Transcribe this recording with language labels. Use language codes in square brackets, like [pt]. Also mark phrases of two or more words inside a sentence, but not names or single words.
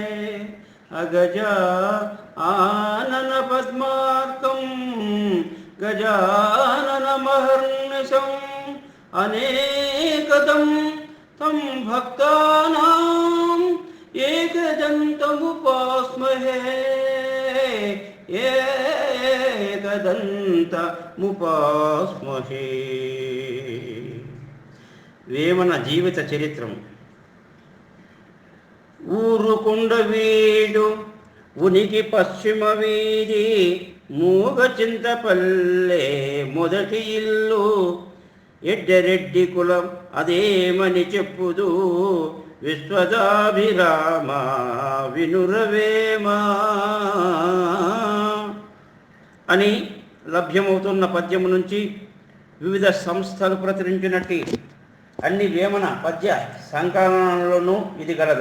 [sa] अगजा आनन पद्मार्कं गजाननमहर्निशम् अनेकदं तं भक्तानां एकदन्तमुपास्महे एकदन्तमुपास्महे। [te] వేమన జీవిత చరిత్రం. ఊరుకుండ వీడు ఉనికి పశ్చిమ వీధి మూగ చింతపల్లె మొదటి ఇల్లు. ఎడ్డరెడ్డి కులం అదేమని చెప్పుదు విశ్వదాభిరామ వినురవేమా అని లభ్యమవుతున్న పద్యము నుంచి వివిధ సంస్థలు ప్రచురించినట్టు అన్ని వేమన పద్య సంకలనాల్లోనూ ఇది గలదు.